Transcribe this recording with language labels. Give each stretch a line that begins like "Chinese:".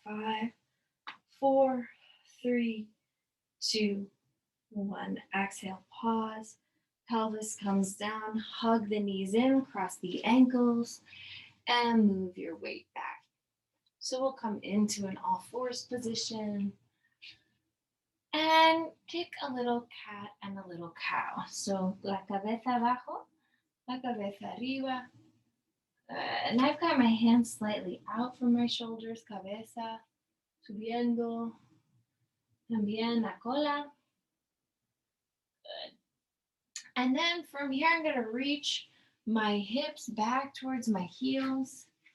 English: 5, 4, 3, 2, 1. Exhale. Pause. Pelvis comes down. Hug the knees in. Cross the ankles. And move your weight back. So we'll come into an all fours position. And kick a little cat and a little cow.
Spanish: So la cabeza abajo, la cabeza arriba.
English: And I've got my hands slightly out from my shoulders.
Spanish: Cabeza, subiendo. También la cola. Good.
English: And then from here, I'm going to reach my hips back towards my heels.